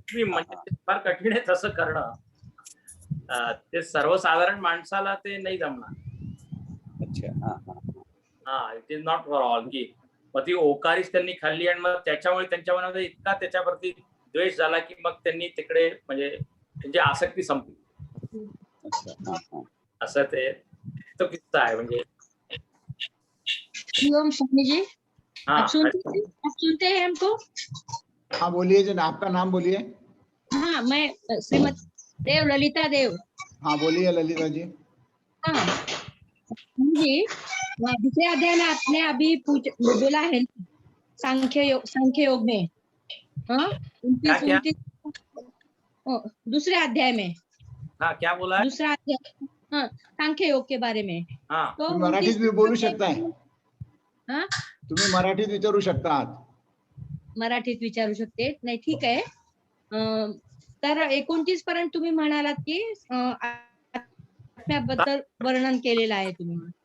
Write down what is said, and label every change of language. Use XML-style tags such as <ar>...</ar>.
<mr>म्हणजे फार कठीण आहे तसं करणं. ते सर्वसाधारण माणसाला ते नाही जमणार. अच्छा.</mr> <en>It is not for all.</en> <mr>की मग ती ओकारीच त्यांनी खाल्ली आणि मग त्याच्यामुळे त्यांच्या मनामध्ये इतका त्याच्यावरती द्वेष झाला की मग त्यांनी तिकडे म्हणजे त्यांची आसक्ती संपली. असं ते तो किस्सा आहे. म्हणजे</mr> <hi>स्वामी जी, आप सुनते हैं हमको? हाँ बोलिए जी, आपका नाम बोलिए. हाँ, मैं श्रीमती देव, ललिता देव. हाँ बोलिए ललिता जी. हाँ जी, दूसरे अध्याय में आपने अभी बोला है सांख्य योग में. हाँ, 29 दूसरे अध्याय में. हाँ, क्या बोला है? दूसरा अध्याय, हाँ, सांख्य योग के बारे में. हाँ,</hi> <mr>तुम्ही मराठीत भी बोलू शकताय. हाँ, तुम्ही मराठीत विचारू शकता आहात. मराठीत विचारू शकते. नाही, ठीक आहे. तर 29 पर्यंत तुम्ही म्हणालात की आत्म्याबद्दल वर्णन केलेलं आहे तुम्ही.</mr>